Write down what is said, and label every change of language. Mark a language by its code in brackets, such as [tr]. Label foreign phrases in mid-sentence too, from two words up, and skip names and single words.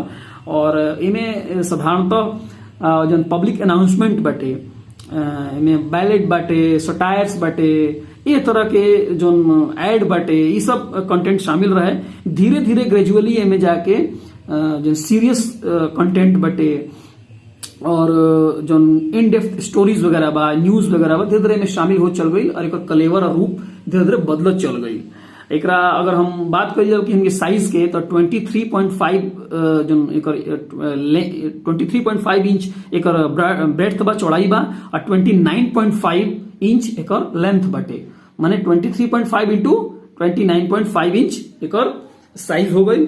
[bho] और इमे साधारणतः जौन [en] public announcement [bho] बाटे, इमें बैलेट बाटे, सटायर्स बाटे, ये तरह के जो एड बाटे, ये सब कंटेंट शामिल रहे। धीरे धीरे ग्रेजुअली इमें जाके जो [en] serious content [bho] बाटे और जो [en] in depth stories [bho] वगैरह बा, न्यूज वगैरह बा, धीरे धीरे में शामिल हो चल गई और एक कलेवर और रूप धीरे धीरे बदलत चल गई। एकरा अगर हम बात करिए कि हमके साइज के, तो 23.5 जो 23.5 इंच एकर ब्रेड्थ बा, चौड़ाई बा, और 29.5 इंच एकर लेंथ बाटे, माने 23.5 इंटू 29.5 इंच एकर साइज हो गई।